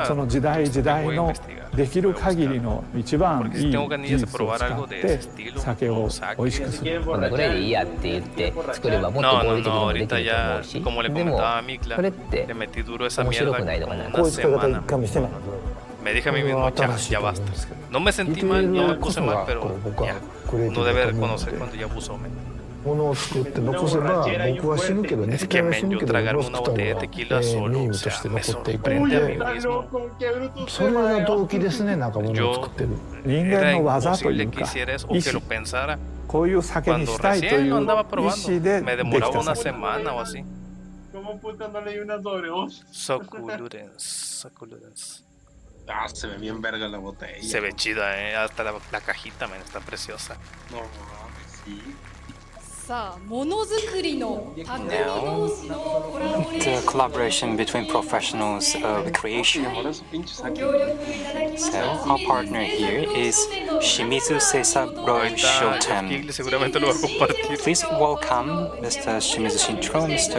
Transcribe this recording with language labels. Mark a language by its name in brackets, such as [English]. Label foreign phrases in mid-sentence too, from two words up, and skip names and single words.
[Japanese] その時代時代のできる限りの一番いい技術を使って酒を美味しくする。こんなぐらいでいいやって言って作ればもっと合理的にもできると思うし、でもそれって面白くないのかな。こういう使い方一回もしてない。 [Spanish] Me dije a mí mismo, ya basta. No me sentí mal, no me puse mal, pero ya. Uno debe reconocer cuando ya abusó. [Japanese] ものを作って残せば僕は死ぬけど、 [Spanish] Es que men, yo tragarme una botella de tequila solo, o sea, me sorprende a mí mismo. [Japanese] それが動機ですね、なんかものを作ってる。人間の技というか、意志。こういう酒にしたいという意思でできた酒。 [Spanish] ¿Cómo puta no leí una sobredosis? Succulents. Ah, se ve bien verga la botella. Se ve chida, hasta la cajita, man, está preciosa. No mames, sí. [English] Now, the collaboration between professionals of creation. So, our partner here is Shimizu Seisaburo Shoten. Please welcome Mr. Shimizu Shintaro, Mr.